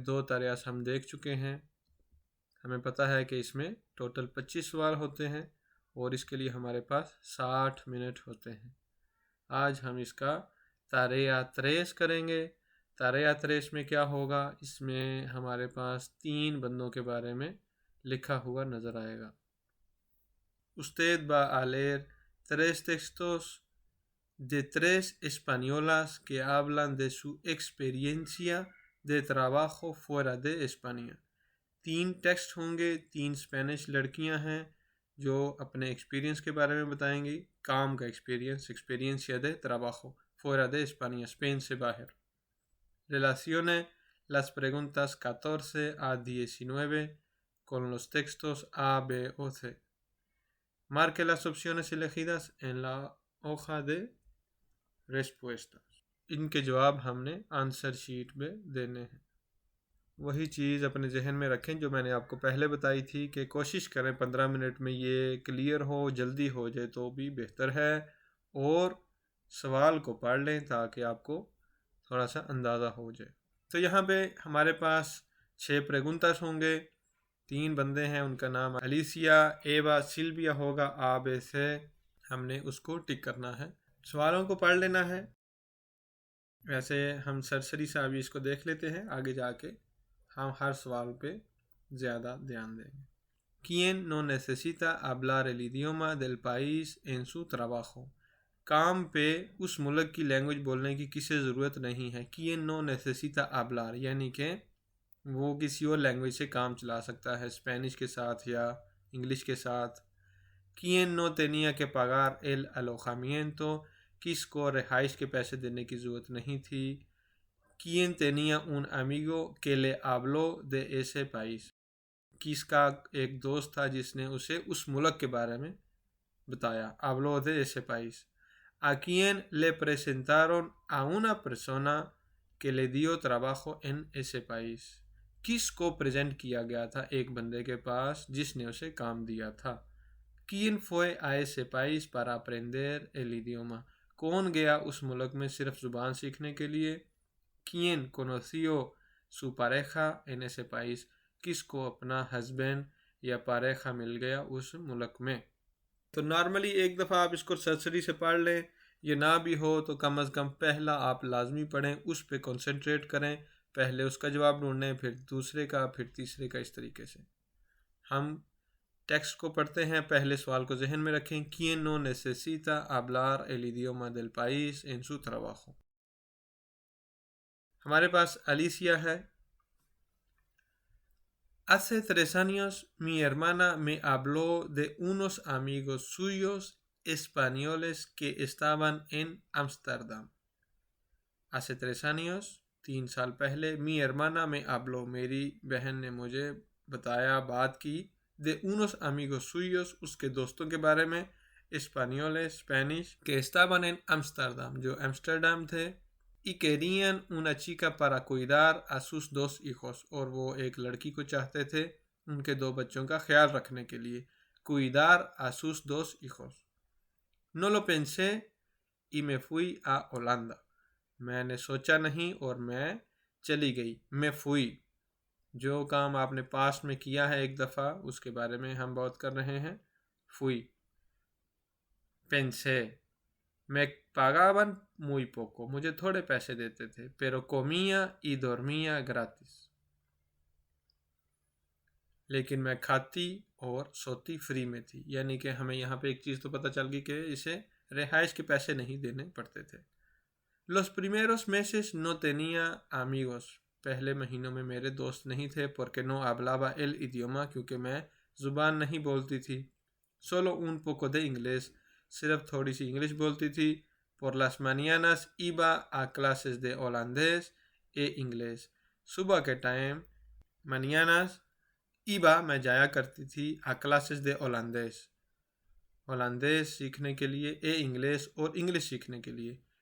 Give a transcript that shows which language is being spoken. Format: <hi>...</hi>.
<hi>2 तारेयास हम देख चुके हैं। हमें पता है कि इसमें टोटल 25 सवाल होते हैं और इसके लिए हमारे पास 60 मिनट होते हैं। आज हम इसका तारेया त्रेस करेंगे। तारेया त्रेस में क्या होगा, इसमें हमारे पास 3 बंदों के बारे में लिखा हुआ नज़र आएगा।</hi> <es>Usted va a leer 3 textos de 3 españolas que hablan de su experiencia de trabajo fuera de España।</es> <hi>3 text होंगे। 3 स्पेनिश लड़कियां हैं जो अपने एक्सपीरियंस के बारे में बताएंगी। काम का एक्सपीरियंसिया</hi> <es>de trabajo fuera de España,</es> <hi>Spain से बाहर।</hi> <es>Relacione las preguntas 14 a 19 con los textos A, B o C। Marque las opciones elegidas en la hoja de respuestas।</es> <hi>इनके जवाब हमने आंसर शीट में देने हैं। वही चीज़ अपने जहन में रखें जो मैंने आपको पहले बताई थी कि कोशिश करें 15 मिनट में ये क्लियर हो। जल्दी हो जाए तो भी बेहतर है, और सवाल को पढ़ लें ताकि आपको थोड़ा सा अंदाज़ा हो जाए। तो यहाँ पे हमारे पास 6 प्रेगुंतास होंगे। 3 बंदे हैं, उनका नाम अलीसिया, एवा, सिल्विया होगा। आबे से हमने उसको टिक करना है। सवालों को पढ़ लेना है। वैसे हम सरसरी सा अभी इसको देख लेते हैं, आगे जाके हम हर सवाल पे ज़्यादा ध्यान देंगे।</hi> <es>¿Quién no necesita hablar el idioma del país en su trabajo?</es> <hi>काम पे उस मुल्क की लैंग्वेज बोलने की किसे ज़रूरत नहीं है।</hi> <es>¿Quién no necesita hablar</es> <hi>यानी कि वो किसी और लैंग्वेज से काम चला सकता है, स्पेनिश के साथ या इंग्लिश के साथ।</hi> <es>¿Quién no tenía que pagar el alojamiento?</es> <hi>किसको रिहाइश के पैसे देने की ज़रूरत नहीं थी।</hi> <es>¿Quién tenía un amigo que le habló de ese país?</es> <hi>किसका एक दोस्त था जिसने उसे उस मुल्क के बारे में बताया।</hi> <es>Habló de ese país। ¿A quién le presentaron a una persona que le dio trabajo en ese país?</es> <hi>किसको प्रेजेंट किया गया था एक बंदे के पास जिसने उसे काम दिया था।</hi> <es>¿Quién fue a ese país para aprender el idioma?</es> <hi>कौन गया उस मुल्क में सिर्फ ज़ुबान सीखने के लिए।</hi> <es>¿Quién conoció su pareja en ese país?</es> <hi>किसको अपना हस्बैंड या पारेखा मिल गया उस मुल्क में। तो नॉर्मली एक दफ़ा आप इसको सरसरी से पढ़ लें। ये ना भी हो तो कम अज़ कम पहला आप लाजमी पढ़ें, उस पर कंसंट्रेट करें। पहले उसका जवाब ढूंढें, फिर दूसरे का, फिर तीसरे का। इस तरीके से हम टेक्स्ट को पढ़ते हैं। पहले सवाल को जहन में रखें।</hi> <es>¿Quién no necesita hablar el idioma del país en su trabajo?</es> <hi>हमारे पास अलीसिया है।</hi> <es>Hace 3 años mi hermana me habló de unos amigos suyos españoles que estaban en Ámsterdam। Hace 3 años</es> <hi>3 साल पहले</hi> <es>mi hermana me habló</es> <hi>मेरी बहन ने मुझे बताया, बात की,</hi> <es>de unos amigos suyos</es> <hi>उसके दोस्तों के बारे में, españoles Spanish,</hi> <es>que estaban en Ámsterdam</es> <hi>जो एम्स्टर्डम थे,</hi> <es>y querían una chica para cuidar a sus 2 hijos</es> <hi>और वो एक लड़की को चाहते थे उनके 2 बच्चों का ख्याल रखने के लिए।</hi> <es>cuidar a sus 2 hijos। no lo pensé y me fui a Holanda।</es> <hi>मैंने सोचा नहीं और मैं चली गई। मैं फुई, जो काम आपने पास्ट में किया है एक दफ़ा उसके बारे में हम बात कर रहे हैं। फुई। पेंसे, मैं</hi> <es>pagaban muy poco,</es> <hi>मुझे थोड़े पैसे देते थे।</hi> <es>pero comía y dormía gratis,</es> <hi>लेकिन मैं खाती और सोती फ्री में थी। यानी कि हमें यहाँ पे एक चीज़ तो पता चल गई कि इसे रिहाइश के पैसे नहीं देने पड़ते थे।</hi> <es>Los primeros meses no tenía amigos।</es> <hi>पहले महीनों में मेरे दोस्त नहीं थे।</hi> <es>porque no hablaba el idioma,</es> <hi>क्योंकि मैं ज़ुबान नहीं बोलती थी।</hi> <es>solo un poco de inglés,</es> <hi>सिर्फ थोड़ी सी इंग्लिश बोलती थी।</hi> <es>por las mañanas iba a clases de holandés e inglés।</es> <hi>सुबह के टाइम</hi> <es>mañanas iba</es> <hi>मैं जाया करती थी,</hi> <es>a clases de holandés</es> <hi>holandés सीखने के लिए, inglés और English सीखने के लिए.</hi>